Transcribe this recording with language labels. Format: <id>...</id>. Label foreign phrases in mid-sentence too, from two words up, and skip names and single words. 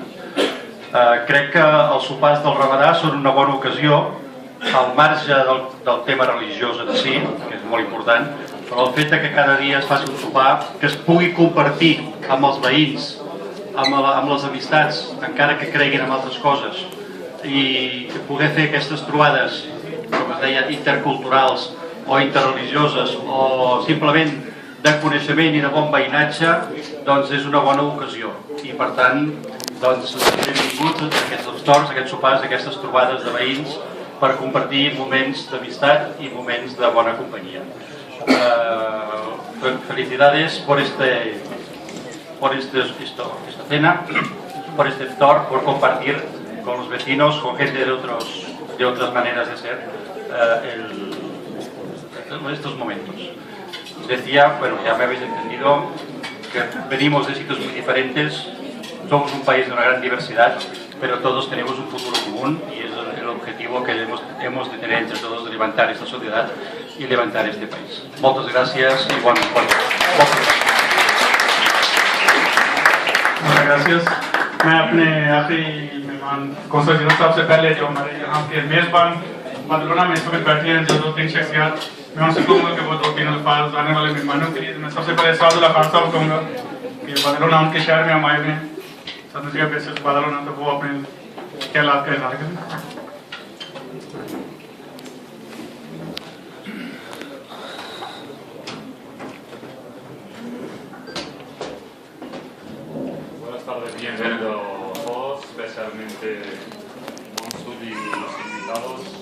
<ca>Crec que els sopars del Ramadà són una bona ocasió, al marge del tema religiós en si, que és molt important, però el fet que cada dia es faci un sopar que es pugui compartir amb els veïns, amb les amistats, encara que creguin en altres coses, i poder fer aquestes trobades, com es deia, interculturals o interreligioses o simplement de coneixement i de bon veïnatge, doncs és una bona ocasió. I per tant, doncs, benvinguts aquests torns, aquests sopars, aquestes trobades de veïns per compartir moments d'amistat i moments de bona companyia.</ca> <es>Felicidades por esta cena, por este iftar, por compartir con los vecinos, con gente de otras maneras de ser estos momentos. Decía, bueno, ya me habéis entendido, que venimos de sitios muy diferentes, somos un país de una gran diversidad, pero todos tenemos un futuro común y es el objetivo que hemos de tener entre todos, de levantar esta sociedad y levantar este país. Muchas gracias y buenas noches. Muchas gracias.</es> <ur>میں اپنے آخری مہمان</ur> <en>consul general</en> <ur>صاحب سے پہلے جو ہمارے یہاں کے میزبان بارسلونا میں اس وقت بیٹھے ہیں، جو 2-3 شخصیات، میں ان سے کہوں گا کہ وہ 2-3 الفاظ آنے والے مہمانوں کے لیے. میں سب سے پہلے سعد اللہ خان صاحب کہوں گا کہ بارسلونا ان کے شہر میں ہم آئے ہوئے ہیں، سدسیا بیسس بارسلونا، تو وہ اپنے خیالات کا اظہار کریں.</ur> <es>Bienvenidos a todos, especialmente Monsul y los invitados.</es>